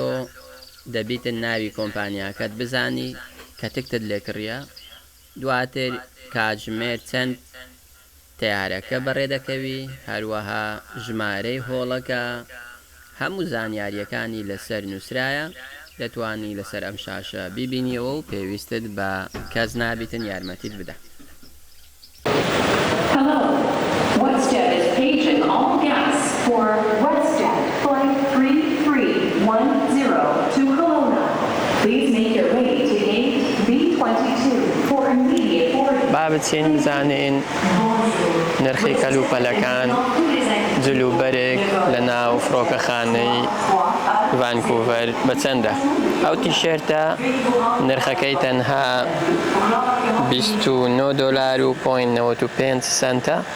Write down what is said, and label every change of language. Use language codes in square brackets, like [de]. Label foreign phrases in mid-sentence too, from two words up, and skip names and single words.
[ckb] دەبیتن ناوی کۆمپانیاکەت بزانی کە تکتت لێکڕیە، دواتر کاتژمێر چەند تیارەکە بەڕێ دەکەوی، هەروەها ژمارەی هۆڵەکە، هەموو زانیاریەکانی لەسەر نووسرایە، دەتوانی لەسەر ئەم شاشە بیبینیەوە و پێویستت بە کەس نابیتن یارمەتیت بدە. [en] WestJet is paging all guests for WestJet Flight 3310 to Kelowna. Please make your way to gate B22 for immediate boarding. [ckb] با بچین بزانین نرخی کەلوپەلەکان جلوبەرێک لە ناو فڕۆکەخانەی ڤانکوڤەر بەچەندە. ئەو تیشێرتە نرخەکەی تەنها $29.95.